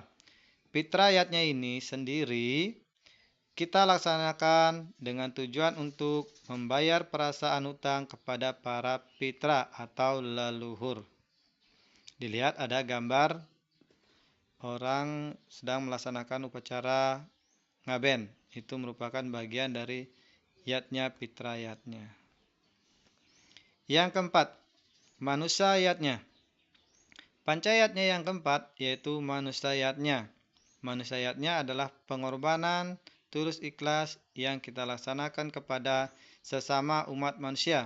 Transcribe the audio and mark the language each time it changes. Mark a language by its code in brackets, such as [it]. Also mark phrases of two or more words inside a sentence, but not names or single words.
[id] Pitra yatnya ini sendiri kita laksanakan dengan tujuan untuk membayar perasaan hutang kepada para pitra atau leluhur. Dilihat ada gambar orang sedang melaksanakan upacara ngaben. Itu merupakan bagian dari yatnya pitrayatnya. Yang keempat, manusayatnya. Pancayatnya yang keempat yaitu manusayatnya. Manusayatnya adalah pengorbanan tulus ikhlas yang kita laksanakan kepada sesama umat manusia.